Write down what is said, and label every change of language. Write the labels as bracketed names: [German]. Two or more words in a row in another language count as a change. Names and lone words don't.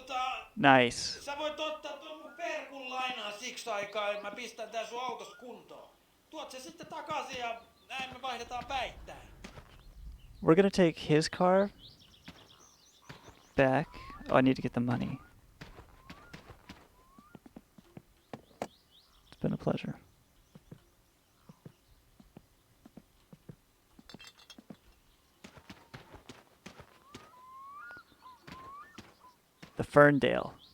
[English] Nice. [Finnish] sä voit ottaa tuon mun perkun lainaa siksi aikaa, että mä pistän tää sun autos kuntoon. Tuot se sitten takaisin ja näin me vaihdetaan päittäin. [English] We're gonna take his car back. Oh, I need to get the money. It's been a pleasure. The Ferndale.